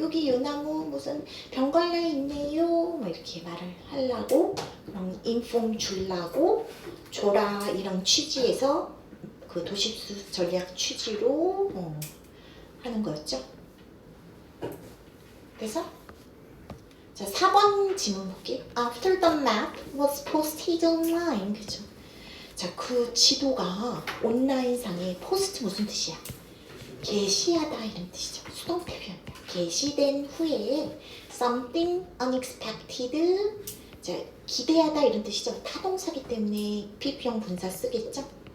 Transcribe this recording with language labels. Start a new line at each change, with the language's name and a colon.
Korean: 여기 요 나무 무슨 병 걸려 있네요. 뭐 이렇게 말을 하려고 그럼 인폼 주려고 줘라 이런 취지에서 그 도시수 전략 취지로 하는 거였죠. 그래서 자 4번 지문 볼게요.
English: After the map was posted online.
Korean: 그죠? 자, 그 지도가 온라인상에 포스트 무슨 뜻이야? 게시하다 이런 뜻이죠. 수동태 표현이야. 게시된 후에
English: something unexpected
Korean: 자, 기대하다 이런 뜻이죠. 타동사기 때문에 PP형 분사 쓰겠죠.